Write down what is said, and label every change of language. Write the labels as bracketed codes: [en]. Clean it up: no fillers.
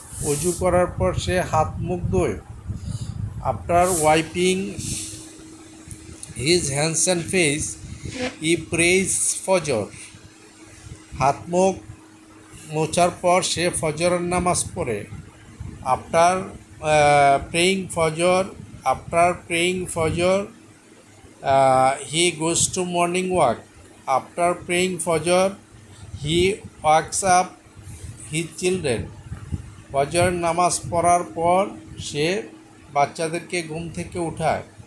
[bn] অজু করার পর সে হাত মুখ ধোয়। [en] After wiping his hands and face he prays Fajr. [bn] হাত মুখ মোছার পর সে ফজরের নামাজ পড়ে। [en] After praying Fajr he gets up at 5 AM. After praying Fajr, he goes to morning walk. After praying Fajr, he wakes up his children. [bn] ফজর নামাজ পড়ার পর সে বাচ্চাদেরকে ঘুম থেকে উঠায়।